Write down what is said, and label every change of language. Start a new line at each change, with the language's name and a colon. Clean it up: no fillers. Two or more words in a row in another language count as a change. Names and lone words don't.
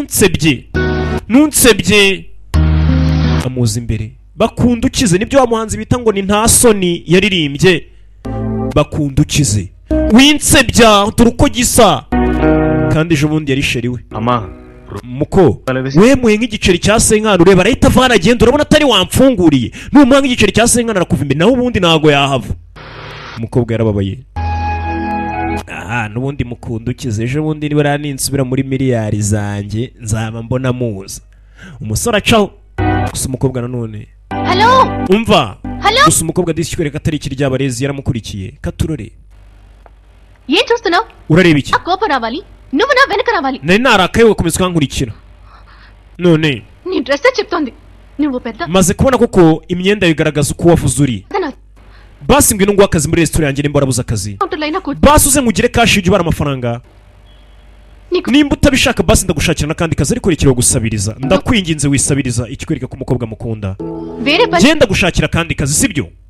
Kinyarwanda: ntunsebye amuza imbere bakunda ukize nibyo wa muhanzi bita ngo ni nta soni yaririmbye bakunda ukize winsebya dore uko gisa kandi ejo bundi yari sheri we muko wemuye nk'igiceri cya senkani ureba arahita avana agenda urabona atari wamfunguriye numuha nk'igiceri cya senkani arakuva imbere naho ubundi ntago yahava umukobwa yarababaye n'ubundi mukunda ukize ejo bundi nibura ninsubira muri miliyari zanjye nzaba mbona muza umusore acaho gusa umukobwa nanone umva gusa umukobwa disi kwereka atari ikiryabarezi yaramukurikiye katurore
Telugu: ఏం చూస్తున్నావు
Kinyarwanda: urareba iki
Telugu: కోపం రావాలి నువ్వు నా వెనక రావాలి
Kinyarwanda: nari narakaye ugakomeza ukankurikira none
Telugu: నీ డ్రెస్ చెప్తోంది నువ్వు పెద్ద
Kinyarwanda: maze kubona koko imyenda bigaragaza uko wavuze uri basi ngwino nguha akazi muri resitora yanjye nimba warabuze akazi basi uze nkugire kashi ujye ubara amafaranga nimba utabishaka basi ndagushakira n'akandi kazi ariko rekera gusabiriza ndakwinginze wisabiriza ikikwereka ko umukobwa mukunda genda gushakira akandi kazi sibyo